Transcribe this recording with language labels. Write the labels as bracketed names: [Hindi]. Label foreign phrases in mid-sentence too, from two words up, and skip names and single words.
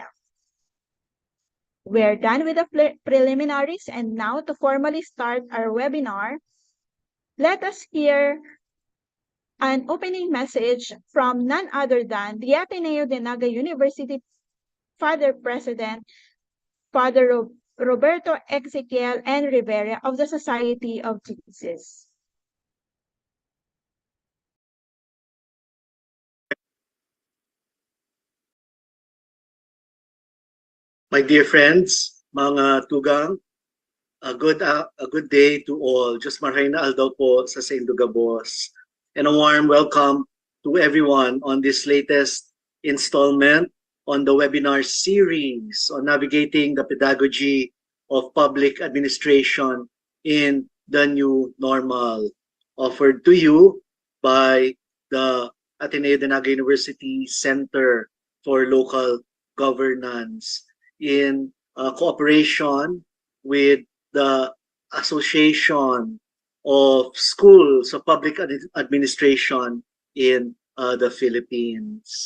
[English] We're done with the preliminaries, and now to formally start our webinar, let us hear an opening message from none other than the Ateneo de Naga University Father President, Father Roberto Ezequiel N. Rivera of the Society of Jesus. My dear friends, [Bikol] mga tugang, [English] a good day to all. [Bikol] Just marhaina aldaw po sa Indugabos. [English] And a warm welcome to everyone on this latest installment on the webinar series on navigating the pedagogy of public administration in the new normal, offered to you by the Ateneo de Naga University Center for Local Governance in cooperation with the Association of Schools of Public Administration in the Philippines.